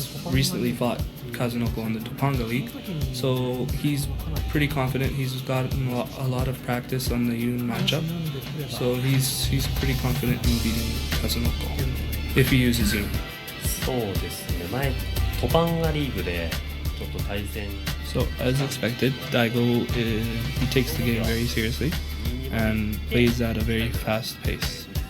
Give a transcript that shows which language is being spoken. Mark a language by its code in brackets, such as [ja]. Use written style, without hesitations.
[en] recently fought Kazunoko in the Topanga League, so he's pretty confident. He's gotten a lot of practice on the Yun matchup, so he's pretty confident in beating Kazunoko if he uses Yun. [ja] そうですね。前トパンガリーグでちょっと対戦。 [en] So as expected, Daigo he takes the game very seriously and plays at a very fast pace.